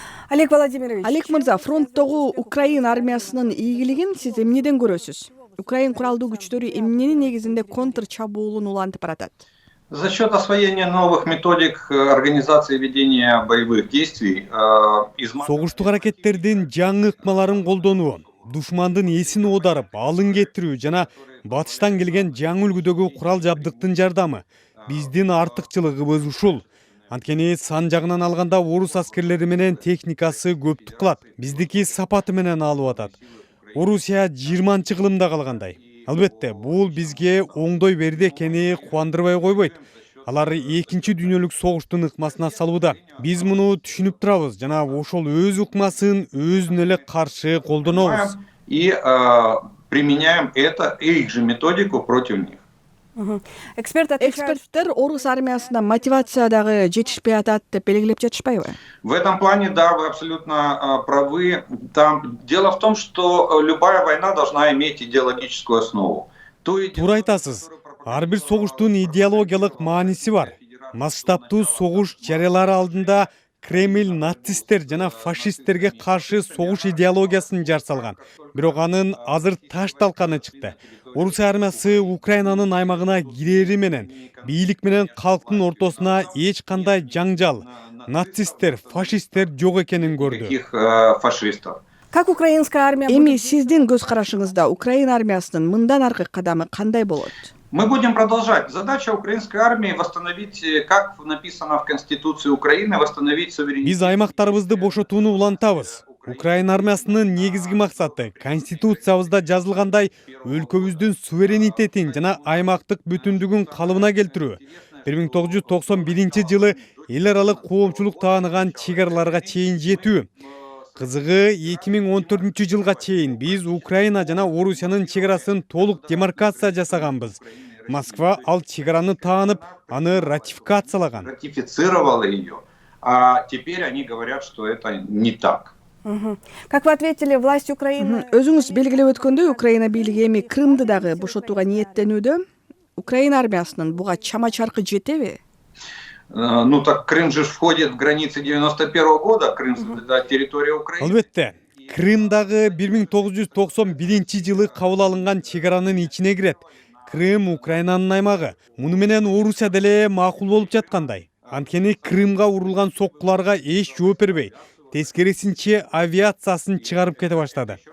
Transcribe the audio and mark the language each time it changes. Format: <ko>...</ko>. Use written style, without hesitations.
<ky>Олег Владимирович. Олег мырза, фронттогу Украина армиясынын ийгилигин сиз эмнеден көрөсүз? Украин куралдуу күчтөрү эмненин негизинде контр чабуулун улантып баратат?</ky> <ru>За счет освоения новых методик организации ведения боевых действий,</ru> <ky>Согуштук аракеттердин жаңы ыкмаларын колдонуу, душмандын эсин оодарып, алын кетирүү жана батыштан келген жаңы үлгүдөгү курал жабдыктын жардамы биздин артыкчылыгыбыз ушул. Анткени сан жагынан алганда орус аскерлери менен техникасы көптүк кылат. Биздики сапаты менен алып атат. Орусия 20-кылымда калгандай. Албетте, бул бизге оңдой берди экени кубандырбай койбойт. Алар 2 дүйнөлүк согуштун ыкмасына салууда. Биз муну түшүнүп турабыз жана ошол өз ыкмасын өзүнө эле каршы колдонобуз.</ky> <ru>И применяем их же методику против них.</ru> <ky>Эксперттер орус армиясында мотивация дагы жетишпей атат деп белгилеп жатышпайбы?</ky> <ru>В этом плане, да, вы абсолютно правы. Там дело в том, что любая война должна иметь идеологическую основу.</ru> <ky>Туура айтасыз. Ар бир согуштун идеологиялык мааниси бар. Масштабтуу согуш жарыялары алдында Кремль нацисттер жана фашисттерге каршы согуш идеологиясын жар салган. Бирок анын азыр таш талканы чыкты. Орус армиясы Украинанын аймагына кирери менен, бийлик менен калктын ортосуна эч кандай жаңжал, нацисттер, фашисттер жок экенин көрдү.</ky> <ru>Фашистов. Как украинская армия...</ru> <ky>Эми сиздин көз карашыңызда Украина армиясынын мындан аркы кадамы кандай болот?</ky> <ru>Мы будем продолжать. Задача украинской армии восстановить, как написано в Конституции Украины, восстановить суверенитет.</ru> <ky>Биз аймактарыбызды бошотууну улантабыз. Украина армиясынын негизги максаты Конституциябызда жазылгандай өлкөбүздүн суверенитетин жана аймактык бүтүндүгүн калыбына келтирүү. 1991 жылы эл аралык коомчулук тааныган чек-араларга чейин жетүү. Кызыгы 2014 жылга чейин биз Украина жана Орусиянын чек-арасын толук демаркация жасаганбыз. Москва ал чек-араны таанып, аны ратификациялаган.</ky> <ru>Ратифицировала ее. А теперь они говорят, что это не так. Как вы ответили, власть Украины...</ru> <ky>Өзүңүз белгилеп өткөндөй, Украина бийлиги эми Крымды дагы бошотууга ниеттенүүдө. Украина армиясынын буга чама чаркы жетеби?</ky> <ru>Ну так Крым же входит в границы 91 года, Крым территория Украины.</ru> <ky>Албетте, Крым дагы 1991 жылы кабыл алынган чек-аранын ичине кирет. Крым Украинанын аймагы. Муну менен Орусия деле макул болуп жаткандай. Анткени Крымга урулган соккуларга эч жооп бербей, тескерисинче авиациясын чыгарып кете баштады.</ky>